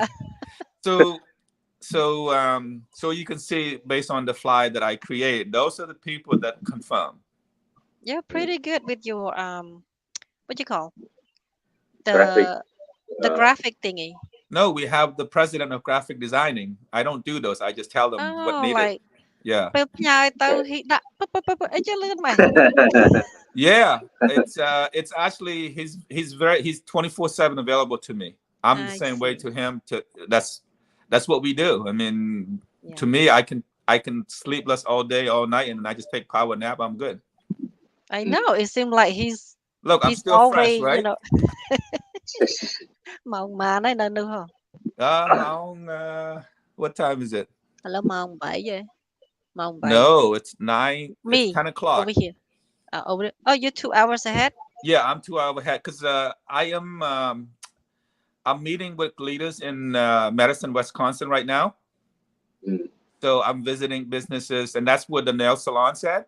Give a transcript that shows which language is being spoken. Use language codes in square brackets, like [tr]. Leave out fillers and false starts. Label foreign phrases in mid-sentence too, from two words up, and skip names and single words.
[en] so so you can see based on the flyer that I create, those are the people that confirm. You're Mm. pretty good with your what you call Graphic. the Uh, graphic thingy. No, we have the president of graphic designing. I don't do those. I just tell them what Oh, needed. like Yeah. [km] ពេលផ្ញើទៅ he ដាក់ពឹបអីចេះលឿនម៉េះ [en] Yeah. It's actually he's 24/7 available to me. I'm the I same way see. to him. That's what we do. I mean, Yeah. to me, I can sleepless all day, all night, and I just take power nap. I'm good. I know. It seems like Look, I'm he's still fresh, always, right? [km] ម៉ោងម៉ានហើយនៅនោះហ៎ [en] What time is it? [km] ឥឡូវម៉ោង8ហ៎ម៉ោង8 [en] No, it's nine. It's me 10 over o'clock. here over there. Oh, you're 2 hours ahead. Yeah, I'm 2 hours ahead because I'm meeting with leaders in Madison, Wisconsin right now. Mm. So I'm visiting businesses, and that's where the nail salon's at.